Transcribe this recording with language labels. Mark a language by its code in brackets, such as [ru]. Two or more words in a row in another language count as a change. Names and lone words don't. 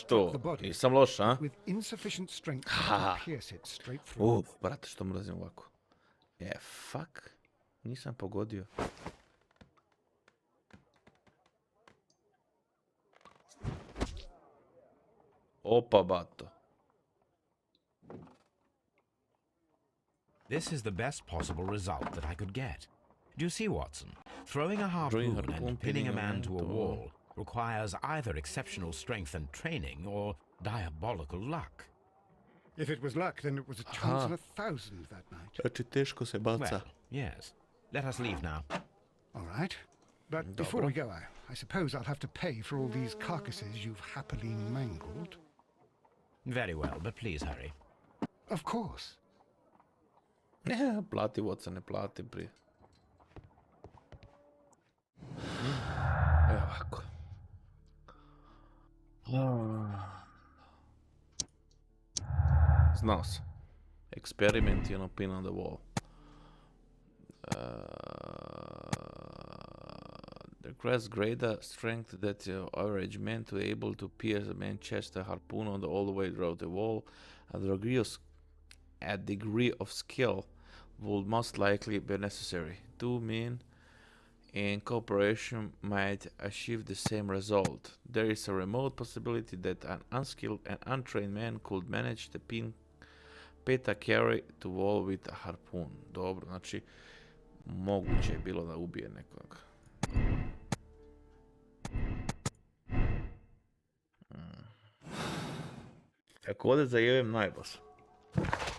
[en] struck the body [bs] nisam loš, a? [en] with insufficient strength to pierce it straight through. [bs] Brate, što mrazim ovako. Fuck. Nisam pogodio. Opa, bato. [en] This is the best possible result that I could get. Do you see, Watson? Throwing a harpoon and pinning a man to a wall requires either exceptional strength and training or diabolical luck. If it was luck, then it was a chance in 1,000 that night. [bs] Znači, teško se baca. [en] Well, yes. Let us leave now. All right. But before we go, I suppose I'll have to pay for all these carcasses you've happily mangled. Very well, but please hurry. Of course. [bs] Plati, Watson, ne plati prije. Evo ovako. Znao sam. [en] Experiment, pin on the wall. The requires greater strength that the average man to be able to pierce a man's chest a harpoon on all the way throughout the wall. A degree of skill would most likely be necessary. Two men in cooperation might achieve the same result. There is a remote possibility that an unskilled and untrained man could manage to pin Peta carry to wall with a harpoon. [bs] Dobro, znači moguće je bilo da ubije nekog. Ako ovdje zajebem najboss.